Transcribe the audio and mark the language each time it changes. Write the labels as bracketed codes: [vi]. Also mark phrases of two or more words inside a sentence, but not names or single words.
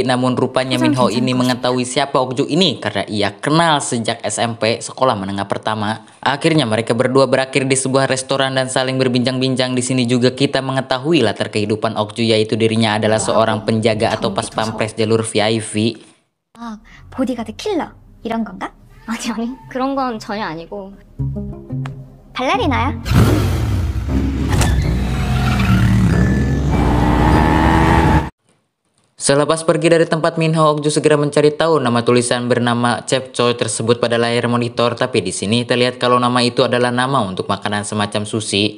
[id] Namun rupanya Minho ini mengetahui siapa Okju ini karena ia kenal sejak SMP, sekolah menengah pertama. Akhirnya mereka berdua berakhir di sebuah restoran dan saling berbincang-bincang. Di sini juga kita mengetahui latar kehidupan Okju, yaitu dirinya adalah seorang penjaga atau pas pampres jalur VIP. [ko] 보디가드 킬러 이런 건가? 아니 그런 건 전혀 아니고 발레리나야. [id] Selepas pergi dari tempat Minho, Okju segera mencari tahu nama tulisan bernama Chef Choi tersebut pada layar monitor, tapi di sini terlihat kalau nama itu adalah nama untuk makanan semacam sushi.